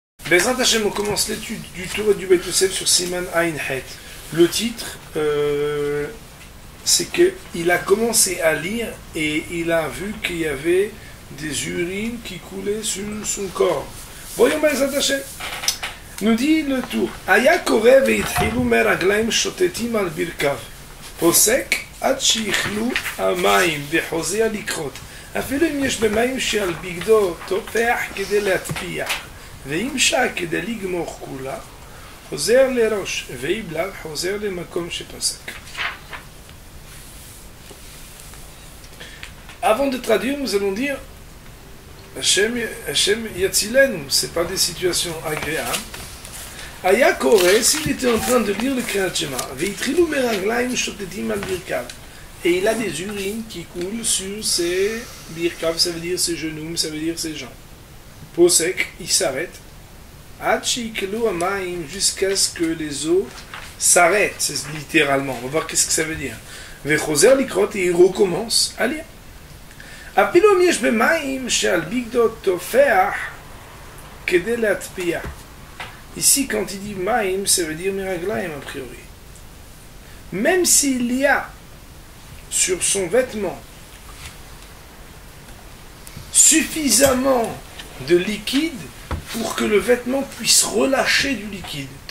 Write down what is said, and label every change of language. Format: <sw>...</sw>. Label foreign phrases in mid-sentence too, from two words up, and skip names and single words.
<he>בעזרת השם,</he> <fr>on commence l'étude du Torah du Beit Yosef sur</fr> <he>סימן עין חית.</he> <fr>Le titre, c'est qu'il a commencé à lire et il a vu qu'il y avait des urines qui coulaient sur son corps. Voyons</fr> <he>בעזרת השם.</he> <fr>Nous dit le tour.</fr> <he>היה קורא והתחילו מי רגליים שותתים על ברכיו. פוסק עד שיכלו המים וחוזר לקרות. אפילו אם יש במים שעל בגדו תופח כדי להטפיח ואם שעה כדי לגמוך כולה חוזר לראש ואיבלב חוזר למקום שפסק.</he> <fr>Avant de traduire, nous allons dire</fr> <he>השם יצילנו,</he> <fr>c'est pas des situations agréables.</fr> <he>היה קורא,</he> <fr>s'il était en train de lire le Kriyat Shema,</fr> <he>והתחילו מי רגליים שותתים על ברכיו.</he> <fr>Et il a des urines qui coulent sur ses birkav, ça veut dire ses genoux, ça veut dire ses jambes. Posek, il s'arrête.</fr> <he>עד שיכלו המים,</he> <fr>jusqu'à ce que les eaux s'arrêtent, c'est littéralement. On va voir qu'est-ce que ça veut dire.</fr> <he>וחוזר לקרות,</he> <fr>et il recommence à lire.</fr> <he>אפילו יש במים שעל בגדו טופח כדי להטפיח.</he> <fr>Ici, quand il dit maim, ça veut dire miraglaim a priori. Même s'il y a sur son vêtement suffisamment de liquide pour que le vêtement puisse relâcher du liquide.</fr>